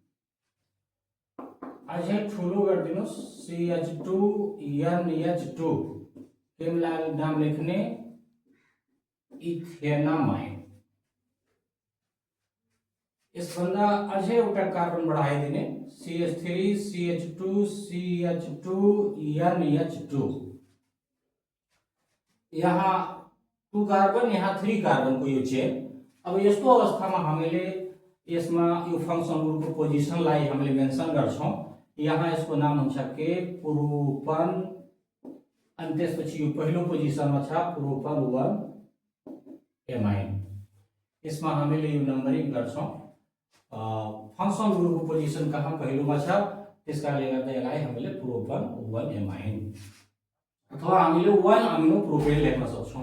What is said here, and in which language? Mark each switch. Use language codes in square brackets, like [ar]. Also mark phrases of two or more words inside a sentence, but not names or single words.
[ne] अझै ठुलो गरिदिनुस् CH2NH2 केमलाई नाम लेख्ने इथेनामाइन। यसभन्दा अझै एउटा कार्बन बढाइदिने CH3 CH2 CH2NH2, यहाँ 2 कार्बन, यहाँ 3 कार्बन को यो चेन। अब यस्तो अवस्थामा हामीले यसमा यो [en] function group position [ne] हामीले मेन्सन गर्छौं। यहाँ यसको नाम हुन्छ के प्रोपन, अनि त्यसपछि यो पहिलो पोजिसनमा छ प्रोपन 1 एमाइन। यसमा हामीले यो नम्बरिङ गर्छौं। [en] function group position [ne] कहाँ पहिलोमा छ त्यसकारणले गर्दा यसलाई हामीले प्रोपन 1 एमाइन अथवा हामीले 1 अमिनो प्रोपेन लेख्न सक्छौं।